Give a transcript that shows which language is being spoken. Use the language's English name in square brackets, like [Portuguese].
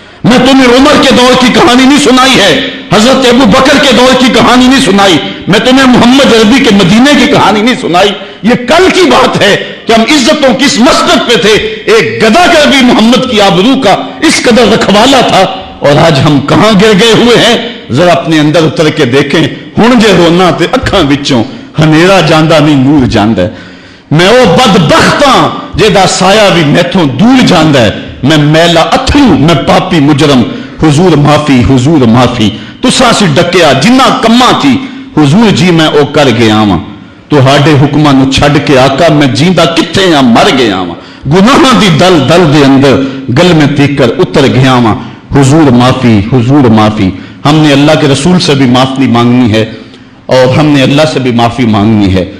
[Urdu] میں تمہیں عمر کے دور کی کہانی نہیں سنائی ہے، حضرت ابو بکر کے دور کی کہانی نہیں سنائی، میں تمہیں محمد عربی کے مدینے کی کہانی نہیں سنائی. یہ کل کی بات ہے کہ ہم عزتوں کس مسجد پہ تھے. ایک گدا کر بھی محمد کی آبرو کا اس قدر رکھوالا تھا، اور آج ہم کہاں گر گئے ہوئے ہیں. ذرا اپنے اندر اتر کے دیکھیں. [Punjabi] ہن جے رونا تے اکھاں وچوں ہنیرا جاندا نہیں نور جاندا ہے. میں وہ بدبخت ہاں جہدا سایہ بھی میتھوں دور جاندا ہے. میں میلا اتھرو، میں پاپی مجرم. حضور معافی، حضور معافی. تساں سی ڈکیا جنہ کماں تھی، حضور جی میں او کر گیا واں. تہاڈے حکماں نو چھڈ کے آقا میں جیندا کتھے ہاں، مر گیا واں. گناہاں دی دل دل دے اندر گل میں تیکر اتر گیا واں. حضور معافی، حضور معافی. [Urdu] ہم نے اللہ کے رسول سے بھی معافی مانگنی ہے اور ہم نے اللہ سے بھی معافی مانگنی ہے.